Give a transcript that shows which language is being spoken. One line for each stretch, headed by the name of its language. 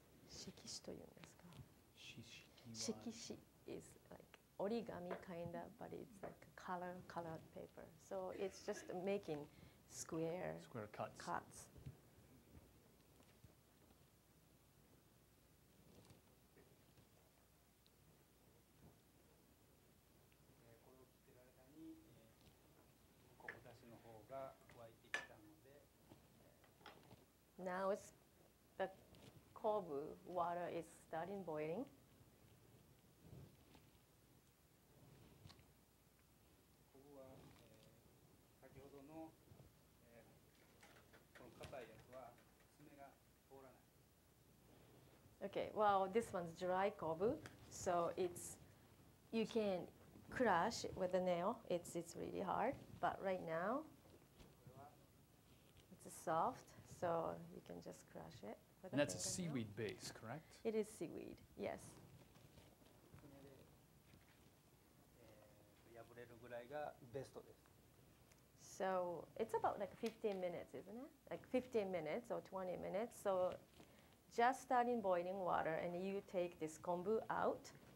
Japanese: Shekishi というんですか。
English: Shekishi is like origami kind of, but it's like colored paper. So it's just making square cuts.
Japanese: これを切ってる間に、昆布だしの方が沸いてきたので、
English: Now it's the kobu water is starting boiling.
Japanese: 昆布は、先ほどの、この硬いやつは爪が通らない。
English: Okay, well, this one's dry kobu, so you can crush it with a nail. It's really hard, but right now it's soft, so you can just crush it with And a that's a fingernail. seaweed base, correct? It is seaweed, yes.
Japanese: 爪で、破れるぐらいがベストです。
English: So it's about like 15 minutes, isn't it? Like 15 minutes or 20 minutes. So just starting boiling water, and you take this kombu out.